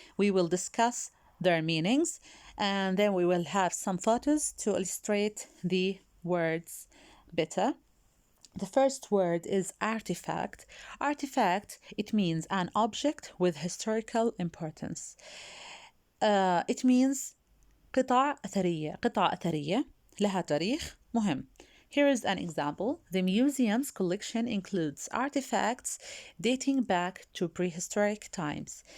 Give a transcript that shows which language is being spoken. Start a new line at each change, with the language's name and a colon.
English: We will discuss their meanings, and then we will have some photos to illustrate the words better. The first word is artifact. Artifact, it means an object with historical importance. It means
Arabic: قطع أثرية لها تاريخ مهم.
English: Here is an example. The museum's collection includes artifacts dating back to prehistoric times.